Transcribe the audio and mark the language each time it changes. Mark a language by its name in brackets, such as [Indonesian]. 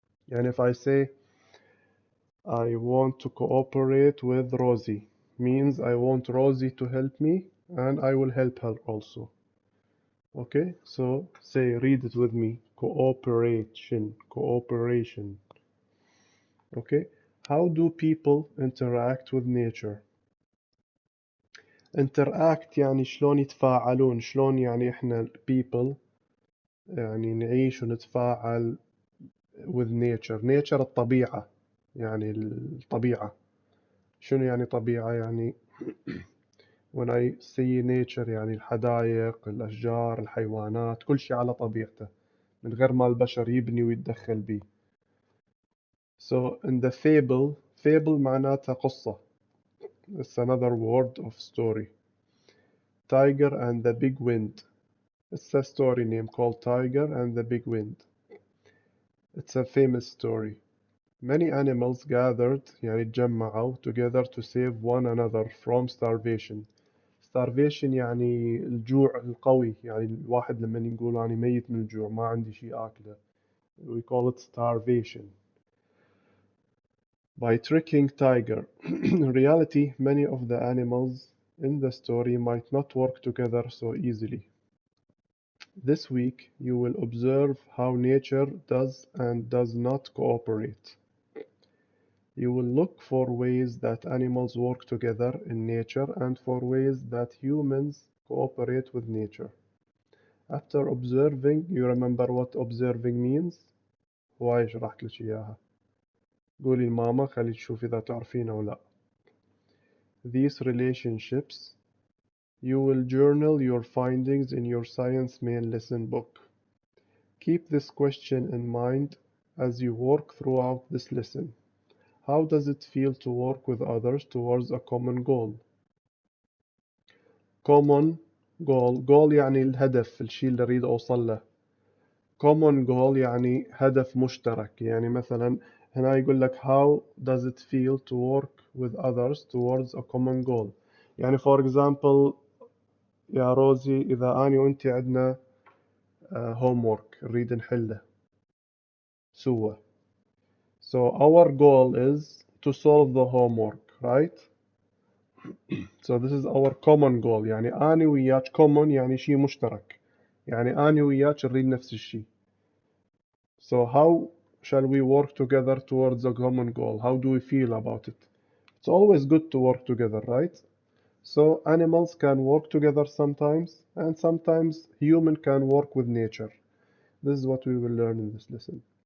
[English] And if I say I want to cooperate with Rosie, means I want Rosie to help me and I will help her also. Okay, so say, read it with me. Cooperation, cooperation. Okay, how do people interact with nature? [Arabic] interact يعني شلون يتفاعلون، شلون يعني احنا people يعني نعيش ونتفاعل [English] with nature. [Arabic] nature الطبيعة، يعني الطبيعة. شنو يعني طبيعة؟ يعني [English] when I say nature [Arabic] يعني الحدائق، الأشجار، الحيوانات، كل شيء على طبيعته من غير ما البشر يبني ويتدخل بيه. [English] So in the fable [Arabic] معناتها قصة. [English] It's another word of story. Tiger and the Big Wind. It's a story name called Tiger and the Big Wind. It's a famous story. Many animals gathered [Arabic] يعني اتجمعوا [English] together to save one another from starvation. [Arabic] Starvation يعني الجوع القوي، يعني الواحد لما يقول أنا ميت من الجوع ما عندي شيء آكله. [English] We call it starvation. By tricking Tiger. In reality, many of the animals in the story might not work together so easily. This week, you will observe how nature does and does not cooperate. You will look for ways that animals work together in nature and for ways that humans cooperate with nature. After observing, you remember what observing means؟ [Arabic] هواي شرحت لك إياها. قولي لماما خلي تشوف إذا تعرفين أو لا. [English] These relationships. You will journal your findings in your science main lesson book. Keep this question in mind as you work throughout this lesson. How does it feel to work with others towards a common goal? [Arabic] Common goal يعني الهدف، الشيء اللي أريد أوصل له. Common goal يعني هدف مشترك. يعني مثلا هنا يقول لك [English] how does it feel to work with others towards a common goal. [Arabic] يعني [English] for example [Arabic] يا روزي إذا أنا وأنت عندنا homework نريد نحله سوا. [English] So our goal is to solve the homework, right? So this is our common goal. [Arabic] يعني أنا وياك common يعني شيء مشترك. يعني أنا وياك نريد نفس الشيء. [English] So how shall we work together towards a common goal? How do we feel about it? It's always good to work together, right? So animals can work together sometimes, and sometimes human can work with nature. This is what we will learn in this lesson.